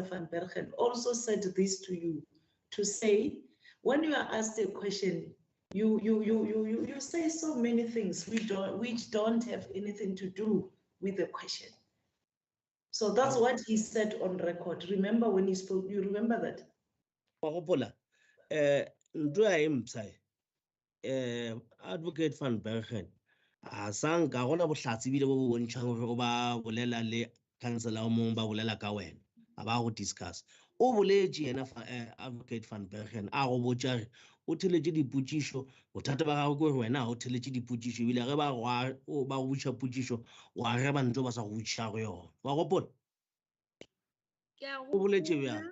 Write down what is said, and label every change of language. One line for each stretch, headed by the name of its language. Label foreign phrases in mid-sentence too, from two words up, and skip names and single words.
English: van Bergen, also said this to you, to say, when you are asked a question, you say so many things which don't have anything to do with the question. So that's what he said on record. Remember when he spoke, you remember that?
Northern Sotho: Advocate van Bergen, sang ka gona bohlatsi bile bo bontšhang gore ba bolela le councilor o mongwe ba bolela ka wena a ba go discuss o boletše yena advocate van Bergen a go botša re o theletše dipotšišo bothata ba gago ke gore wena ga o theletše dipotšišo ebile ge ba go botša potšišo wa reba ntho ba sa go botšago yona wa gopola o boletše bjang